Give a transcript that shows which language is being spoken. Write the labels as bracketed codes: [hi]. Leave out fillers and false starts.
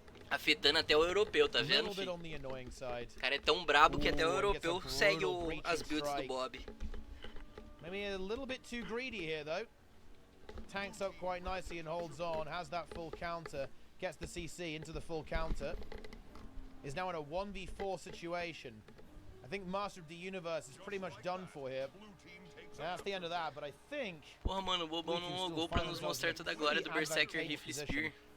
[pt] Afetando até o europeu, tá vendo, filho? O cara é tão brabo que até o europeu segue as builds do Bob. [en] Maybe a little bit too greedy here, though. Tanks up quite nicely and holds on. Has that full counter. Gets the CC into the full counter. Is now in a 1v4 situation. I think Master of the Universe is pretty much done for here. That's the end of that, but I think... [pt] Porra, mano, o Bobão não logou pra nos mostrar toda a glória do Berserker Rifle Spear.